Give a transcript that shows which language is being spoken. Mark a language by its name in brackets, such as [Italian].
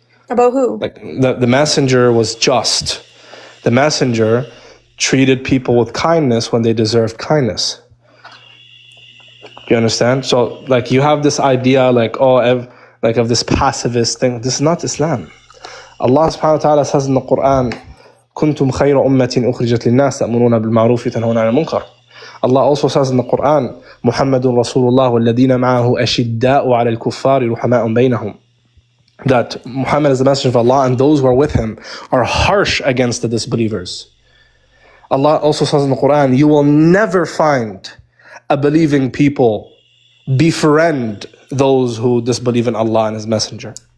[English] About who? Like the messenger was just. The messenger treated people with kindness when they deserved kindness. Do you understand? So like you have this idea like, of this pacifist thing. This is not Islam. Allah subhanahu wa ta'ala says in the Quran, [Arabic] كنتم خير أمة أخرجت للناس تأمرون بالمعروف وتنهون عن المنكر. [English] Allah also says in the Quran, [Arabic] محمد رسول الله والذين معه أشداء على الكفار رحماء بينهم. [English] That Muhammad is the messenger of Allah and those who are with him are harsh against the disbelievers. Allah also says in the Quran, you will never find a believing people befriend those who disbelieve in Allah and His messenger.